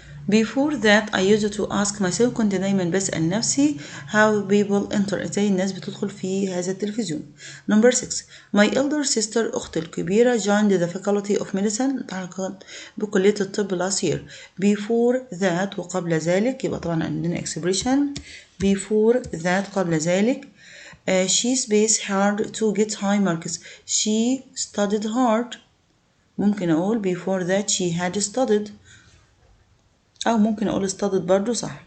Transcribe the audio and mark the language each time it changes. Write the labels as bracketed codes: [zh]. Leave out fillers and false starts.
[en] Before that I used to ask myself [ar] كنت دايما بسأل نفسي [en] how people enter [ar] ازاي الناس بتدخل في هذا التلفزيون. [en] Number 6 my elder sister [ar] أختي الكبيرة [en] joined the faculty of medicine [ar] التحقت بكلية الطب [en] last year. Before that [ar] وقبل ذلك يبقى طبعا عندنا expression before that قبل ذلك. [en] She spaced hard to get high marks. She studied hard. [ar] ممكن أقول [en] before that she had studied [ar] أو ممكن أقول studied برضو صح.